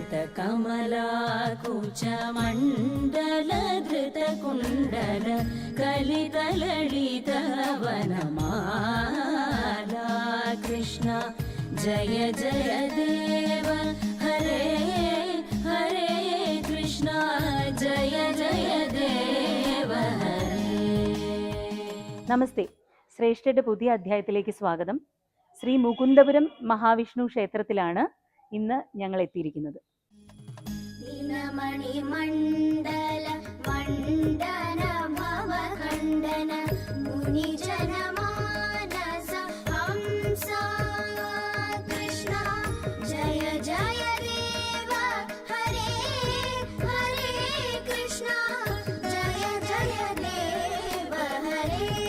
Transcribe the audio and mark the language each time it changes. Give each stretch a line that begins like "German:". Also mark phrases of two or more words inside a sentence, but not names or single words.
Sanskrit: कमलाकुचमण्डलधृतकुण्डल कलितललितवनमाला कृष्ण जय जय देव हरे हरे कृष्ण जय जय देव हरे.
Malayalam: നമസ്തേ. ശ്രേഷ്ഠയുടെ പുതിയ അധ്യായത്തിലേക്ക് സ്വാഗതം. ശ്രീ മുകുന്ദപുരം മഹാവിഷ്ണു ക്ഷേത്രത്തിലാണ് ഇന്ന് ഞങ്ങൾ എത്തിയിരിക്കുന്നത്.
Sanskrit: ദിനമണിമണ്ഡല മണ്ഡന ഭവഖണ്ഡന മുനിജനമാനസ ഹംസ കൃഷ്ണ ജയ ജയ ദേവ ഹരേ ഹരേ കൃഷ്ണ ജയ ജയ ദേവ ഹരേ.